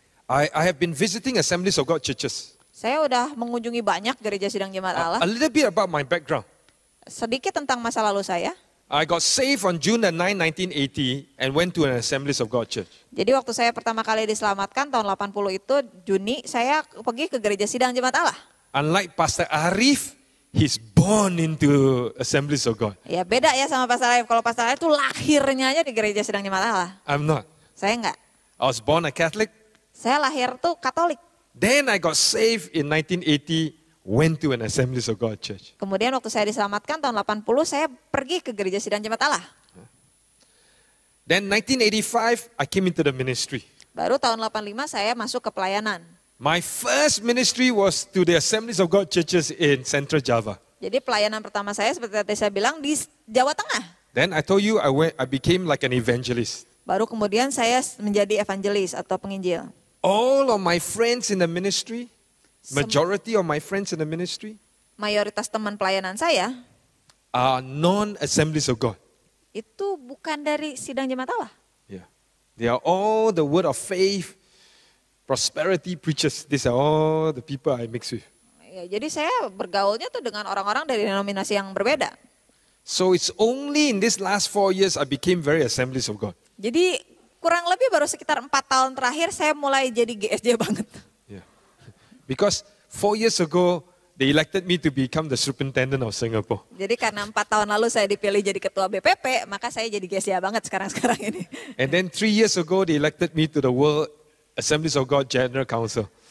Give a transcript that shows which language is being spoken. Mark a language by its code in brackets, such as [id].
[en] I have been visiting Assemblies of God churches. [id] Saya udah mengunjungi banyak gereja sidang jemaat Allah. [en] A little bit about my background. [id] Sedikit tentang masa lalu saya. [en] I got saved on June 9, 1980 and went to an Assemblies of God church. [id] Jadi waktu saya pertama kali diselamatkan tahun 80 itu Juni, saya pergi ke gereja sidang jemaat Allah. [en] Unlike Pastor Arif, he's born into Assemblies of God. [id] Ya beda ya sama Pastor Arif. Kalau Pastor Arif itu lahirnya aja di gereja sidang jemaat Allah. [en] I'm not. [id] Saya enggak. [en] I was born a Catholic. [id] Saya lahir tuh Katolik. [en] Then I got saved in 1980, went to an Assemblies of God church. [id] Kemudian waktu saya diselamatkan tahun 80, saya pergi ke gereja sidang jemaat Allah. [en] Then 1985, I came into the ministry. [id] Baru tahun 85 saya masuk ke pelayanan. [en] My first ministry was to the Assemblies of God churches in Central Java. [id] Jadi pelayanan pertama saya seperti tadi saya bilang di Jawa Tengah. [en] Then I told you I became like an evangelist. [id] Baru kemudian saya menjadi evangelis atau penginjil. [en] All of my friends in the ministry, majority of my friends in the ministry, [id] Mayoritas teman pelayanan saya [en] are non-Assemblies of God. [id] itu bukan dari sidang jemaat Allah. [en] Yeah. They are all the word of faith, prosperity preachers. These are all the people I mix with. [id] Ya, jadi saya bergaulnya tuh dengan orang-orang dari denominasi yang berbeda. [en] So it's only in this last 4 years I became very Assemblies of God. [id] Jadi kurang lebih baru sekitar 4 tahun terakhir saya mulai jadi GSJ banget. [en] Yeah. Because 4 years ago, they elected me to become the superintendent of Singapore. [id] Jadi karena 4 tahun lalu saya dipilih jadi ketua BPP, maka saya jadi GSJ banget sekarang ini. [en] And then 3 years ago, they elected me to the World Assemblies of God General Council.